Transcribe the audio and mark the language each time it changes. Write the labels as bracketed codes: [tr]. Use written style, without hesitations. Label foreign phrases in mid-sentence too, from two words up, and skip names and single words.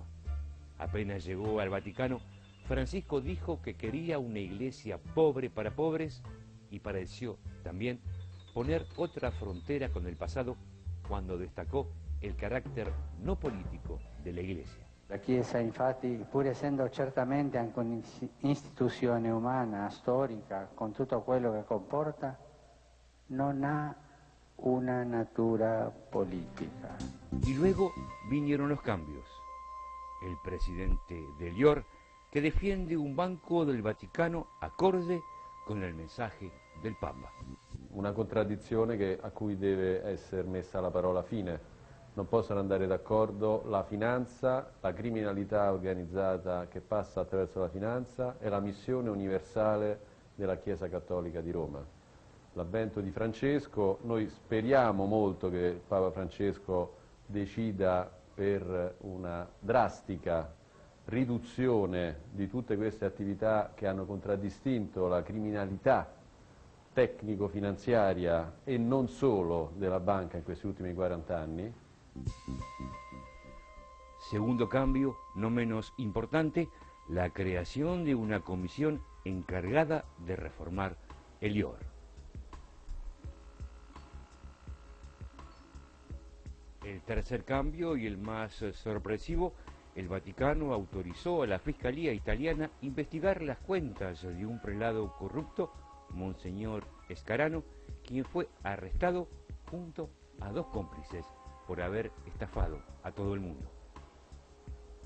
[es] Apenas llegó al Vaticano, Francisco dijo que quería una iglesia pobre para pobres y pareció también poner otra frontera con el pasado cuando destacó el carácter no político de la iglesia. [it] La Chiesa, infatti, pur essendo certamente anche un'istituzione umana, storica, con tutto quello che comporta, non ha una natura política. [es] Y luego vinieron los cambios. El presidente del IOR, que defiende un banco del Vaticano acorde con il mensaje del Papa. [it] Una contraddizione a cui deve essere messa la parola fine. Non possono andare d'accordo la finanza, la criminalità organizzata che passa attraverso la finanza e la missione universale della Chiesa Cattolica di Roma. L'avvento di Francesco, noi speriamo molto che Papa Francesco decida per una drastica riduzione di tutte queste attività che hanno contraddistinto la criminalità tecnico-finanziaria e non solo della banca in questi ultimi 40 anni. [es] Segundo cambio, no menos importante, la creación de una comisión encargada de reformar el IOR. El tercer cambio y el más sorpresivo, el Vaticano autorizó a la Fiscalía italiana investigar las cuentas de un prelado corrupto, Monseñor Scarano, quien fue arrestado junto a 2 cómplices por haber estafado a todo el mundo.